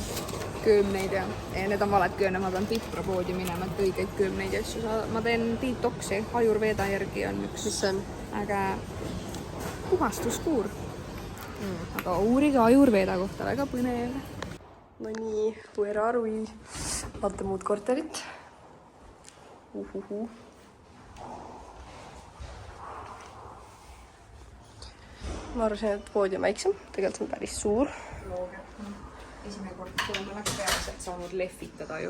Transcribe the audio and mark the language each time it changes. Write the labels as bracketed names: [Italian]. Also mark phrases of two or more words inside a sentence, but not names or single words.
[Estonian] Köömneid ja need on valed kööne, ma pean Pipra poodi minema, et õigeid köömneid ja asju saada. Ma teen detoksi, Ayurveda järgi on üks. Mis see on? Aga puhastuskuur. Aga uurige Ayurveda kohta, väga põnev. No nii, [English] where are we? [Estonian] Vaata muud korterit. Ma arvasin, et poodi on väiksem. Tegelikult see on päris suur. Esimene kord, kui ma läks pealiselt saanud lehvitada ju.